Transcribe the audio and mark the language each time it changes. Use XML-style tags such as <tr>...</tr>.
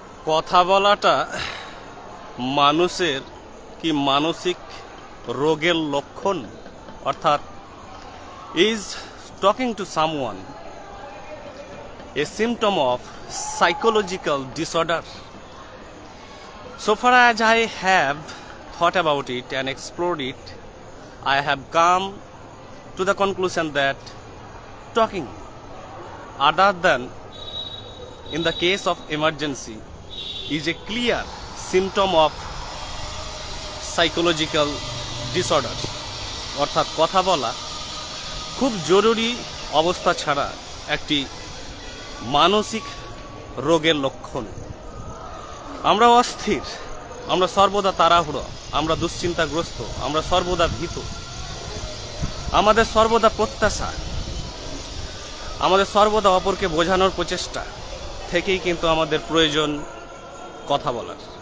<bn>কথা বলাটা মানুষের কি মানসিক রোগের লক্ষণ, অর্থাৎ</bn> <en>Is talking to someone a symptom of psychological disorder? So far as I have thought about it and explored it, I have come to the conclusion that talking, other than in the case of emergency, is a clear symptom of psychological disorder.</en> <bn>অর্থাৎ কথা বলা খুব জরুরি অবস্থা ছাড়া একটি মানসিক রোগের লক্ষণ। আমরা অস্থির, আমরা সর্বদা তাড়াহুড়ো, আমরা দুশ্চিন্তাগ্রস্ত, আমরা সর্বদা ভীত, আমাদের সর্বদা প্রত্যাশা, আমাদের সর্বদা অপরকে বোঝানোর প্রচেষ্টা থেকেই কিন্তু আমাদের প্রয়োজন কথা বলার।</bn>